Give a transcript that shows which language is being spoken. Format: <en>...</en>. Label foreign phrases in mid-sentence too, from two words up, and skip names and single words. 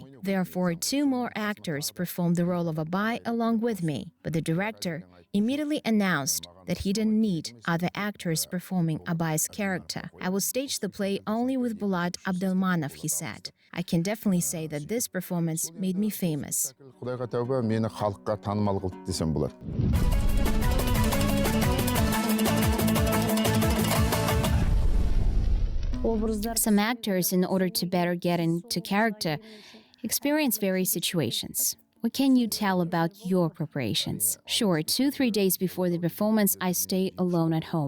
<en>Therefore, 2 more actors performed the role of Abai along with me. But the director immediately announced that he didn't need other actors performing Abai's character. I will stage the play only with Bulat Abdelmanov, he said. I can definitely say that this performance made me famous.</en> <kk>Құдайға тәуба, мені халыққа танымал қылды десем болады.</kk> <en>Some actors, in order to better get into character, experience various situations. What can you tell about your preparations? Sure, 2-3 days before the performance, I stay alone at home.</en>